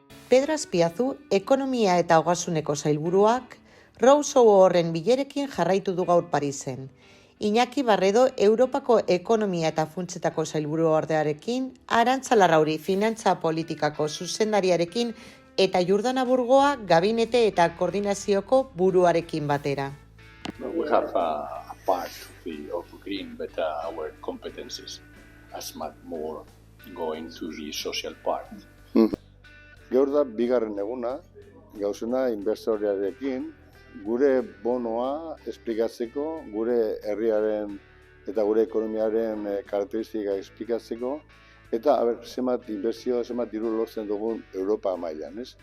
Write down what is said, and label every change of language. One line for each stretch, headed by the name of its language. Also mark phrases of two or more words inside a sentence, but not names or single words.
Basque: Pedro Azpiazu, ekonomia eta ogasuneko sailburuak, Rousseau horren bilerekin jarraitu du gaur Parisen. Iñaki Barredo, Europako ekonomia eta funtsetako sailburu ordearekin, Arantza Larrauri, finantza politikako zuzendariarekin eta Jordana Burgoa, gabinete eta koordinazioko buruarekin batera.
English: We have a part of green, but our competencies as much more going to the social part.
Basque: Gaur da bigarren eguna, gauzena inbertsorearekin, gure bonoa esplikatzeko, gure herriaren eta gure ekonomiaren karakteristika esplikatzeko, eta zenbat inbertsio, zenbat diru lortzen dugun Europa mailan, ez?